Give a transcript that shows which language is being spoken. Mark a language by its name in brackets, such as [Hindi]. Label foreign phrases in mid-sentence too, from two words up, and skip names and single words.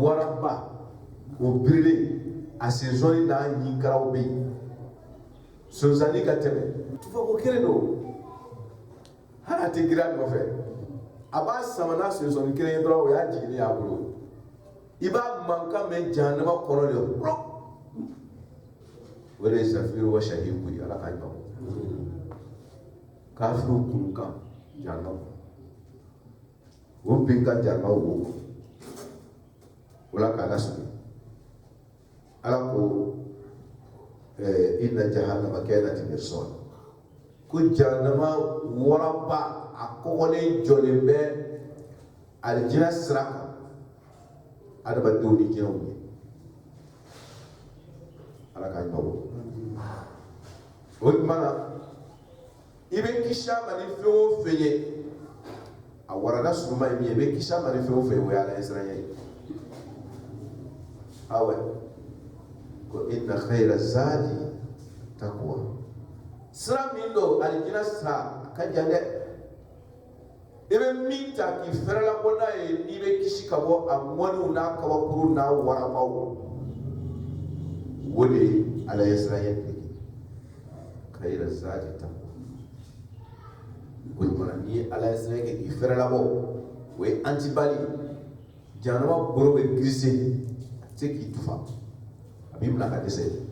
[Bambara] waraba o birilen a sensɔni n'a ɲinkaraw bɛ yen sonsanni ka tɛmɛ tufa ko kelen don hali a tɛ girin a nɔfɛ a b'a sama n'a sonsɔnni kelen ye dɔrɔn o y'a jiginni y'a bolo i b'a mankan mɛn jahanama kɔnɔ de kulɔ o de ye [Arabic] زفير وشهيق [Bambara] ye ala k'a ɲɔ kafiru kunkan jahanama o bin ka jahanama wo o la k'a lasigi ala ko [Arabic] إن جهنم كانت مرصاد [Bambara] ko jahannama waraba a kɔgɔlen jɔlen bɛ alijinɛ sira kan adamadenw ni jinɛw ye ala k'a ɲɔ o tuma na i bɛ kisi a ma ni fɛn o fɛn ye a warada suruma ye min ye i bɛ kisi a ma ni fɛn o fɛn ye o ye ala ye siran ye awɛ ko [Arabic] إن خير الزاد التقوى [Bambara] sira min don alijinɛ sira a ka jan dɛ i bɛ min ta k'i fɛrɛla bɔ n'a ye n'i bɛ kisi ka bɔ a mɔniw n'a kabakuru n'a warabaw o de ye ala ye siran ye [Arabic] خير الزاد التقوى [Bambara] o tuma n'i ye ala ye siran ye k'i fɛrɛla bɔ o ye antibali jahanama bolo bɛ grise a tɛ se k'i tufa a b'i bila ka dɛsɛ